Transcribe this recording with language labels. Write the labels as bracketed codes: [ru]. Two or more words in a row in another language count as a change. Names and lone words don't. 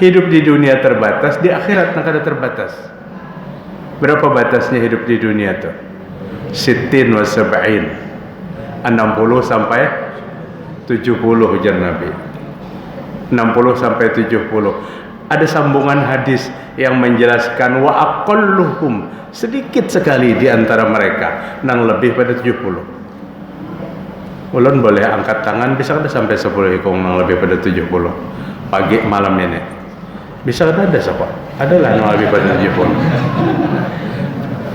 [bjn] Hidup di dunia terbatas, di akhirat kada terbatas. Berapa batasnya hidup di dunia tuh? 60 wa 70. 60 sampai 70 ujar Nabi. 60 sampai 70. Ada sambungan hadis yang menjelaskan [ar] وأقلهم, [bjn] sedikit sekali di antara mereka nang lebih pada 70. Ulun boleh angkat tangan bisa ada sampai 10 ikung nang lebih pada 70 pagi malam ini. Bisa ada siapa? Adalah nang lebih pada 70.